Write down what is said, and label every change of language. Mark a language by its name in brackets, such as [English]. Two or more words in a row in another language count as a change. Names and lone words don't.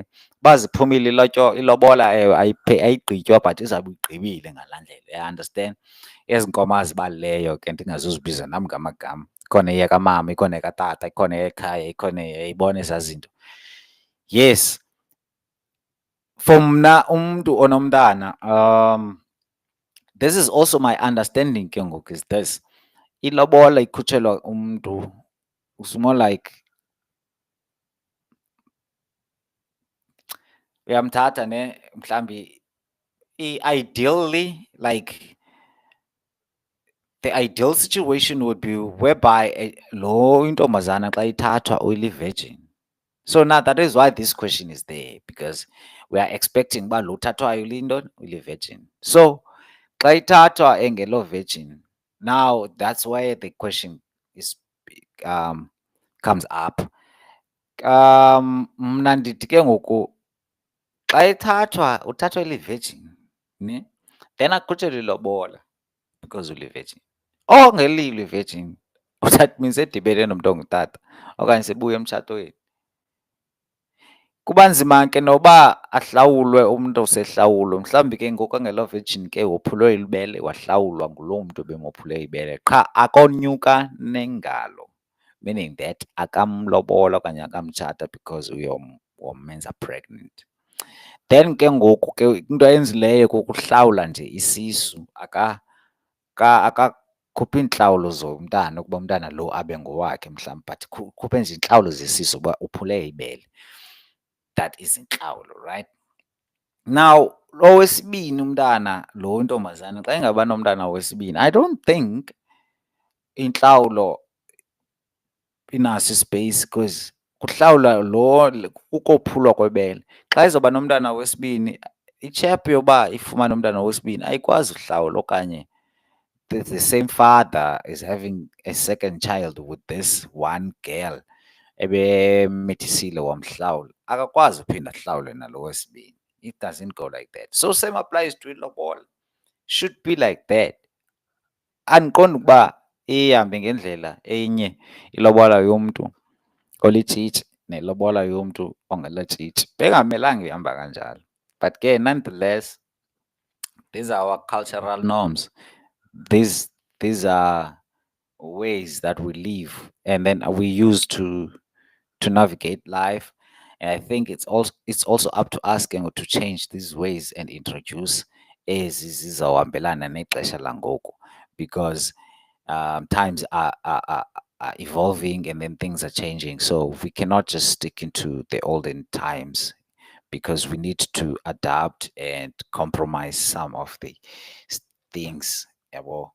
[Xhosa] Uba ziphumile ilobola ayigqitywa but izawube igqibile ngalaa ndlela, [English] you understand? [Xhosa] Ezi nkomo azibalileyo ke ndingazuzibiza nam ngamagama. Ikhona eyakamama, ikhona ekatata, ikhona eyekhaya, ikhona yayibona ezaa zinto. [English] Yes, for [Xhosa] mna umntu onomntana, [English] this is also my understanding [Xhosa] ke ngoku [English] is this. [Xhosa] Ilobola ikhutshelwa umntu, [English] it's more like [Xhosa] uyamthatha ne mhlawumbi [English] ideally, like the ideal situation would be whereby [Xhosa] lo intombazana xa ithathwa uyili-virgin. [English] So now that is why this question is there, because we are expecting [Xhosa] uba lo uthathwayo uyintoni, uyili-virgin. [English] So [Xhosa] xa ithathwa engelo-virgin, [English] now that's where the question is comes up. [Xhosa] Mna ndithi ke ngoku xa ithathwa uthathwa ili-virgin ne, then akhutshelwe ilobola because uli-virgin. Ongelilo i-virgin [English] That means [Xhosa] edibene nomuntu ongutata okanye sebuya emtshatweni. Kuba nzima ke noba ahlawulwe umntu osehlawulwe, mhlawumbi ke ngoku angelo-virgin ke wophulwe ibele wahlawulwa nguloo mntu ebemophule ibele, qha akonyuka nengalo, [English] meaning that [Xhosa] akamlobola okanye akamtshata because womenza pregnant. Then ke ngoku ke into ayenzileyo kukuhlawula nje isisu, akakhuphi iintlawulo zomntana ukuba umntana lo abe ngowakhe mhlawumbi, but khuphe nje iintlawulo zesisu ukuba uphule ibele. [English] That is intlawulo, right? [Xhosa] Now, lo wesibini umntana, lo ntombazana xa ingaba nomntana wesibini, [English] I don't think [Xhosa] intlawulo inaso ispace because kuhlawula kukophulwa kwebele. Xa izoba nomntana wesibini, itshephu yoba ifumane umntana wesibini ayikwazi uhlawula okanye [English] the same father is having a second child with this one girl [Xhosa] ebemithisile wamhlawula, akakwazi uphinda ahlawule nalo wesibini. [English] It doesn't go like that. So same applies to ilobola. Should be like that. [Xhosa] Andiqondi ukuba ihambe ngendlela enye ilobola yomntu olitshitshi nelobola yomntu ongelotshitshi. Bengamelanga ihamba kanjalo. [English] But ke nonetheless, these are our cultural norms. These are ways that we live and then we use to navigate life. And I think it's also up to us to change these ways and introduce [Xhosa] ezizawuhambelana nexesha langoku, [English] because times are evolving and then things are changing. So we cannot just stick into the olden times because we need to adapt and compromise some of the things. [Xhosa] Yabo.